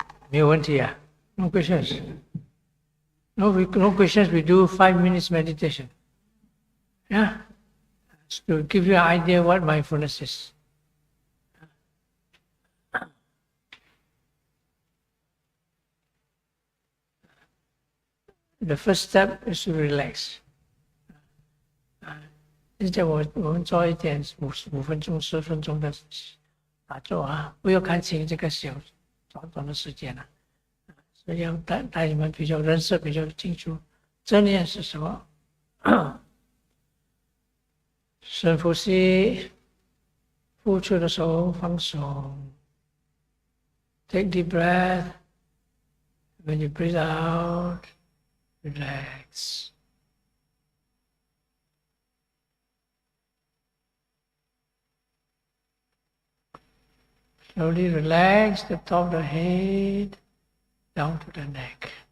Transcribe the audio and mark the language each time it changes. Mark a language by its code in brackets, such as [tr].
[zh] 没有问题啊 ？ [en] No questions. No questions. We do 5 minutes meditation. Yeah, to give you an idea what mindfulness is. The first step is to relax. [zh] 现在我们做一点5分钟、10分钟的打坐啊，不要看清这个短的时间了，所以要带你们比较认识比较清楚，正念是什么？深呼吸，呼出的时候放松。 [en] Take deep breath. When you breathe out, relax. Slowly relax the top of the head down to the neck.